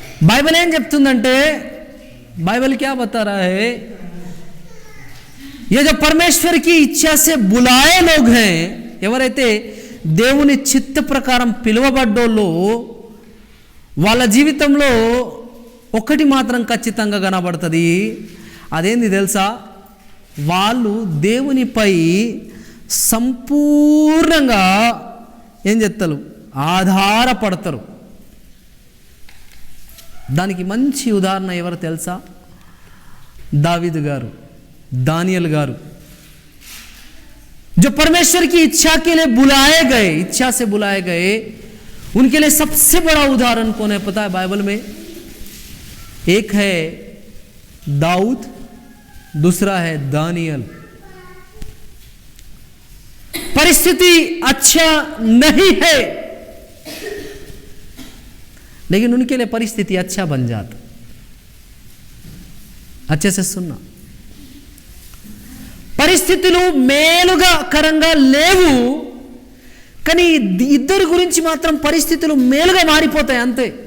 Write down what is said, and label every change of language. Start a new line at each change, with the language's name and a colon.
Telugu: Bible ఏం చెప్తుందంటే,
Hindi: Bible क्या बता रहा है, ये जो परमेश्वर की इच्छा से बुलाए लोग हैं,
Telugu: ఎవరైతే దేవుని చిత్త ప్రకారం పిలువబడ్డోళ్ళు, వాళ్ళ జీవితంలో ఒకటి మాత్రం ఖచ్చితంగా కనబడుతుంది. అదేంది తెలుసా? వాళ్ళు దేవునిపై సంపూర్ణంగా ఏం చేస్తారు? ఆధారపడతారు. దానికి మంచి ఉదాహరణ ఎవరు తెలుసా?
Hindi: दावीद गारू, दानियल गारू, जो परमेश्वर की इच्छा के लिए बुलाए गए, इच्छा से बुलाए गए, उनके लिए सबसे बड़ा उदाहरण कौन है पता है बाइबल में? एक है दाऊद, दूसरा है दानियल। परिस्थिति अच्छा नहीं है, लेकिन उनके लिए परिस्थिति अच्छा बन जाता। अच्छे से सुनना,
Telugu: పరిస్థితులు మేలుగా కరంగా లేవు, కానీ ఇద్దరి గురించి మాత్రం పరిస్థితులు మేలుగా మారిపోతాయి అంతే.